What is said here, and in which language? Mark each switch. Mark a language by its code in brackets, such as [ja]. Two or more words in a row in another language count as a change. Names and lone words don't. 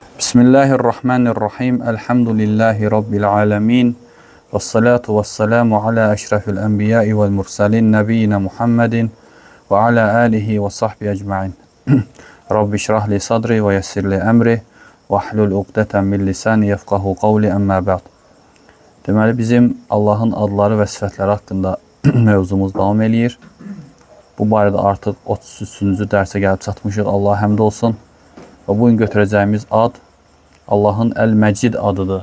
[ar] بسم الله الرحمن الرحيم. الحمد لله رب العالمين. والصلاة والسلام على أشرف الأنبياء والمرسلين نبينا محمد وعلى آله وصحبه أجمعين. رب اشرح لي صدري ويسر لي أمري واحلل عقدة من لساني يفقهوا قولي أما بعد. [az] Deməli, bizim Allahın adları və sifətləri haqqında mövzumuz davam eləyir. Bu barədə artıq 33-cü dərsə gəlib çatmışıq. Allah həmd olsun. Və bugün götürəcəyimiz ad Allahın Əl-Məcid adıdır.